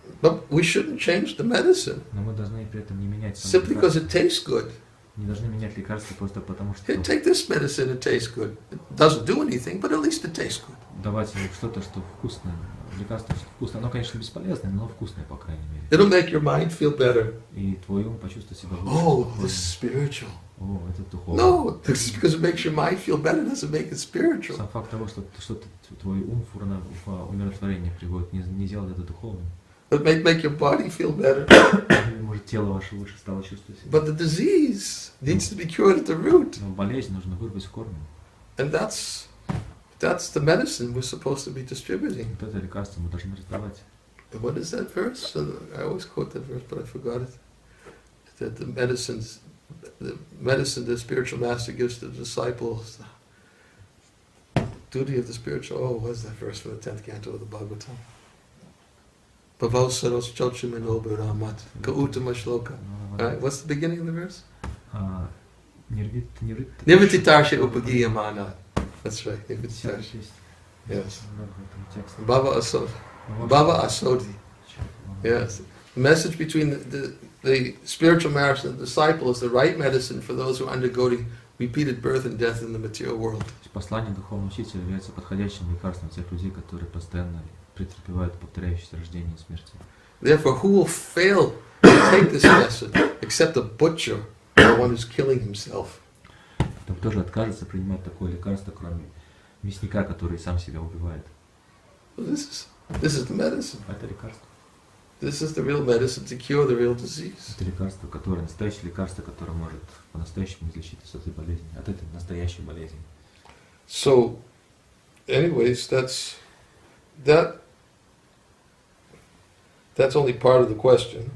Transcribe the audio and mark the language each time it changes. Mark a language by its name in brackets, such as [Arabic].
[English] But we shouldn't change the medicine [Russian] Но мы должны при этом не менять само [English] simply because [Russian] лекарство. [English] it tastes good. [Russian] Не должны менять лекарство просто потому, что [English] Here, take this medicine, it tastes good. It doesn't do anything, but at least it tastes good. [Russian] давать ему что-то, что вкусно, лекарство очень вкусное. Оно, конечно, бесполезное, но вкусное, по крайней мере. [English] It'll make your mind feel better. [Russian] И твой ум почувствует себя лучше. [English] Oh, this is spiritual. [Russian] О, это духовно. [English] No, this is because it makes your mind feel better doesn't make it spiritual. [Russian] Сам факт того, что твой ум в умиротворение приводит, не делает это духовным. [English] It may make your body feel better. [Russian] Может, тело ваше лучше стало чувствовать себя. [English] But the disease needs to be cured at the root. [Russian] Но болезнь нужно вырвать в корне. [English] And that's the medicine we're supposed to be distributing. [Russian] Вот это лекарство мы должны раздавать. [English] What is that verse? I always quote that verse, but I forgot it. That the medicine the spiritual master gives to the disciples. Duty of the spiritual. Oh, what's that verse from the 10th canto of the Bhagavatam? [Sanskrit] Bhavav saros chochimino bhuramat kautama shloka. [English] Right? What's the beginning of the verse? [Sanskrit] Nirvititarshe upagiyamana. [English] That's right. Nirvititarshe. Yes. [Sanskrit] Bhava asodi. [English] Yes. The message between the spiritual master and the disciple is the right medicine for those who are undergoing repeated birth and death in the material world. [Russian] Послание духовного учителя является подходящим лекарством тех людей, которые постоянно претерпевают повторяющиеся рождения и смерти. [English] Therefore, who will fail to take this message except a butcher or one who's killing himself? [Russian] Кто тоже откажется принимать такое лекарство, кроме мясника, который сам себя убивает? [English] Well, this is the medicine. [Russian] Это лекарство. [English] This is the real medicine to cure the real disease. [Russian] Это лекарство, которое настоящее лекарство, которое может по-настоящему излечить от этой болезни, от этой настоящей болезни. [English] So, anyways, that's only part of the question.